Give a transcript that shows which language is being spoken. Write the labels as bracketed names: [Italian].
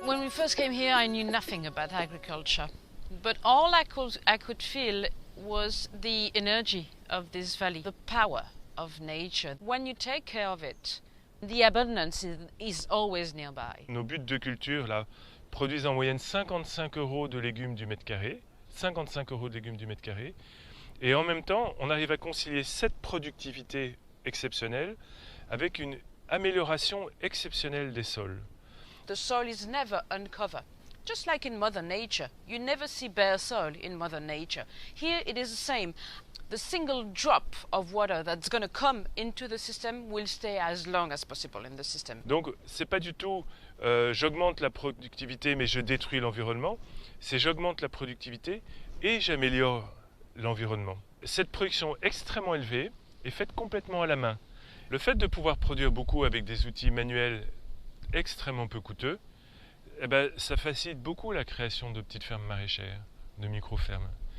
[English] first came here, I knew nothing about agriculture, but all I could feel was the energy of this valley, the power of nature. When you take care of it, the abundance is always nearby. [French] Nos buts de culture là produisent en moyenne 55 € de légumes du mètre carré, 55 € de légumes du mètre carré, et en même temps, on arrive à concilier cette productivité exceptionnelle avec une amélioration exceptionnelle des sols. [English] The soil is never uncovered. Just like in Mother Nature, you never see bare soil in Mother Nature. Here it is the same. The single drop of water that's going to come into the system will stay as long as possible in the system. [French] Donc, c'est pas du tout j'augmente la productivité mais je détruis l'environnement. C'est j'augmente la productivité et j'améliore l'environnement. Cette production extrêmement élevée est faite complètement à la main. Le fait de pouvoir produire beaucoup avec des outils manuels extrêmement peu coûteux, eh ben, ça facilite beaucoup la création de petites fermes maraîchères, de micro-fermes.